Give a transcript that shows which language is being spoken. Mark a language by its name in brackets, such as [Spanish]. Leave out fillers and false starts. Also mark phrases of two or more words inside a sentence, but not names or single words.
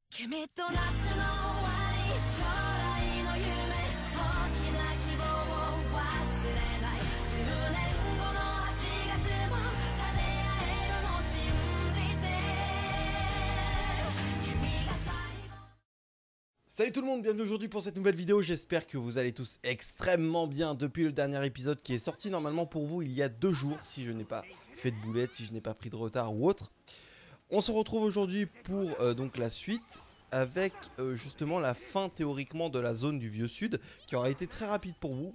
[Japanese] 君と夏の終わり将来の夢大きな希望を忘れない10年後の8月も立て合えるの信じて君が最後 [French] Salut tout le monde, bienvenue aujourd'hui pour cette nouvelle vidéo, j'espère que vous allez tous extrêmement bien depuis le dernier épisode qui est sorti normalement pour vous il y a 2 jours, si je n'ai pas fait de boulette, si je n'ai pas pris de retard ou autre. On se retrouve aujourd'hui pour donc la suite avec justement la fin théoriquement de la zone du Vieux Sud qui aura été très rapide pour vous.